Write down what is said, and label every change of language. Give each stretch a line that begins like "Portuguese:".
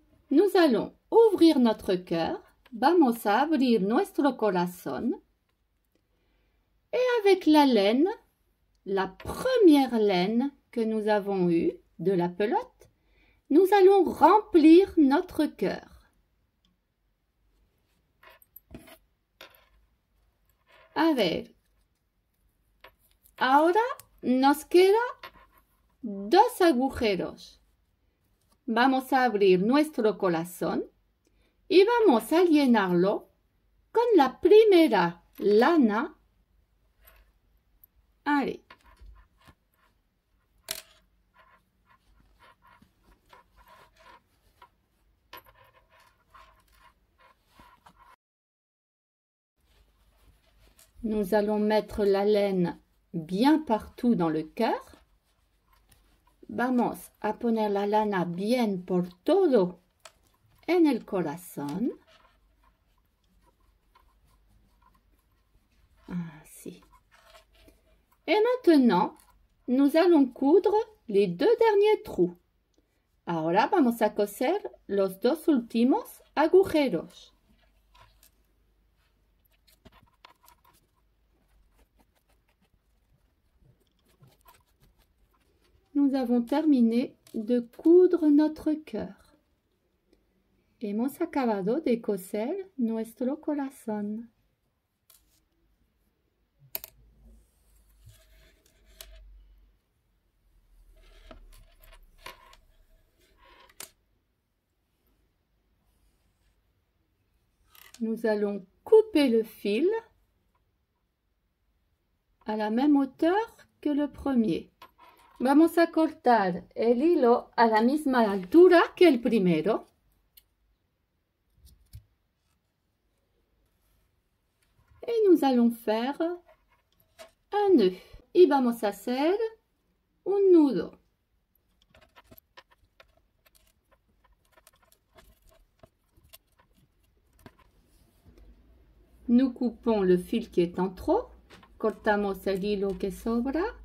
French: Nous allons ouvrir notre cœur.
Spanish: Vamos a abrir nuestro corazón.
French: Et avec la laine, la première laine que nous avons eue de la pelote, nous allons remplir notre cœur.
Spanish: A ver. Ahora nos queda 2 agujeros. Vamos a abrir nuestro corazón y vamos a llenarlo con la primera lana.
French: Allez. Nous allons mettre la laine bien partout dans le cœur.
Spanish: Vamos a poner la lana bien por todo en el corazón.
French: Ainsi. Et maintenant, nous allons coudre les 2 derniers trous.
Spanish: Ahora vamos a coser los 2 últimos agujeros.
French: Nous avons terminé de coudre notre cœur.
Spanish: Hemos acabado de coser nuestro corazón.
French: Nous allons couper le fil à la même hauteur que le premier.
Spanish: Vamos a cortar el hilo a la misma altura que el primero.
French: Et nous allons faire un nœud.
Spanish: Y vamos a hacer un nudo.
French: Nous coupons le fil qui est en trop.
Spanish: Cortamos el hilo que sobra.